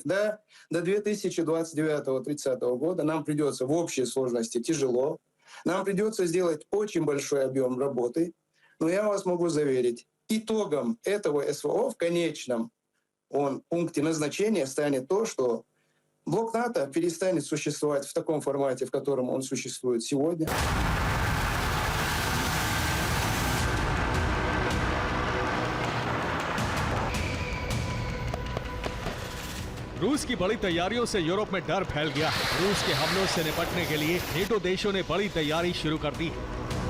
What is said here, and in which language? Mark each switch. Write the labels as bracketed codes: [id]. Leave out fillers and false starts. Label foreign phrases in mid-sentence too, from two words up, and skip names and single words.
[ru] Да, до 2029-30 года нам придется в общей сложности тяжело, нам придется сделать очень большой объем работы, но я вас могу заверить, итогом этого СВО в конечном пункте назначения станет то, что блок НАТО перестанет существовать в таком формате, в котором он существует сегодня. [hi] रूस की बड़ी तैयारियों से यूरोप में डर फैल गया है। रूस के हमलों से निपटने के लिए नेटो देशों ने बड़ी तैयारी शुरू कर दी है।